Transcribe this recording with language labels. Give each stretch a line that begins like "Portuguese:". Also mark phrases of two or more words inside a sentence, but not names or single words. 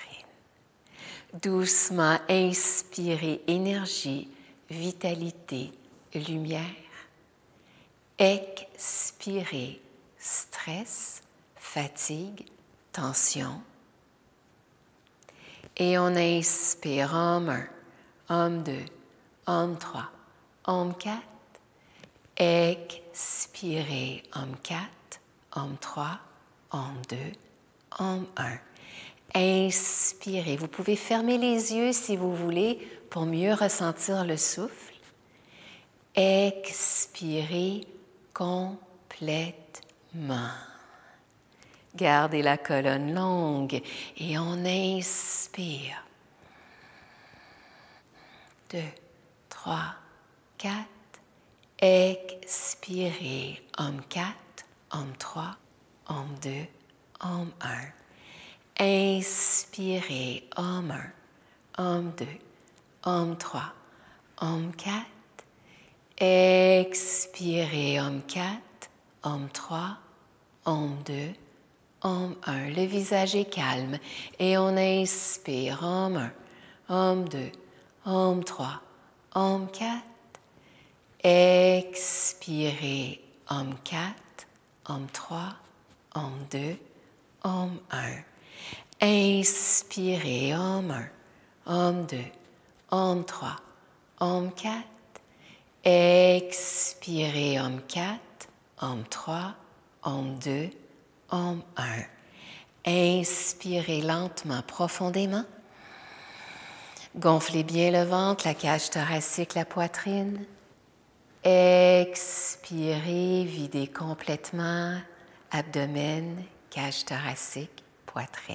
French: Doucement, inspirez énergie, vitalité, lumière. Expirez stress, fatigue, tension. Et on inspire Om 1, Om 2, Om 3, Om 4. Expirez Om 4, Om 3, Om 2, Om 1. Inspirez. Vous pouvez fermer les yeux si vous voulez pour mieux ressentir le souffle. Expirez complètement. Gardez la colonne longue et on inspire. 2, 3, 4. Expirez. Om 4, Om 3, Om 2, Om 1. Inspirez. Om 1, Om 2, Om 3, Om 4. Expirez. Om 4, Om 3, Om 2, Om 1. Le visage est calme et on inspire. Om 1, Om 2, Om 3, Om 4. Expirez. Om 4, Om 3, Om 2, Om 1. Inspirez. Om 1, Om 2, Om 3, Om 4. Expirez. Om 4, Om 3, Om 2, Om 1. Inspirez lentement, profondément. Gonflez bien le ventre, la cage thoracique, la poitrine. Expirez, videz complètement abdomen, cage thoracique, poitrine.